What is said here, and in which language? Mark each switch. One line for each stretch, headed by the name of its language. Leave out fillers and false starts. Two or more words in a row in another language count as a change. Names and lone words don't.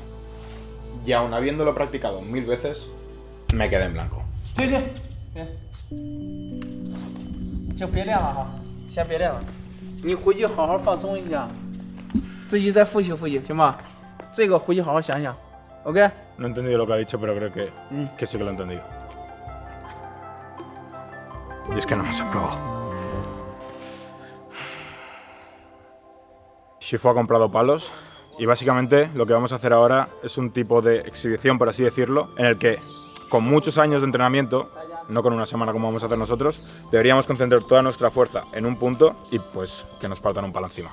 Spanish: Y aun habiéndolo practicado 1000 veces, me quedé en blanco.
Chinese: 对对对，就别练了哈，先别练了，你回去好好放松一下，自己再复习复习，行吧？这个回去好好想想 ，OK？
Spanish: No he entendido lo que ha dicho, pero creo que sí que lo he entendido. Y es que no nos ha probado. Shifu ha comprado palos y básicamente lo que vamos a hacer ahora es un tipo de exhibición, por así decirlo, en el que con muchos años de entrenamiento, no con una semana como vamos a hacer nosotros, deberíamos concentrar toda nuestra fuerza en un punto y pues que nos partan un palo encima.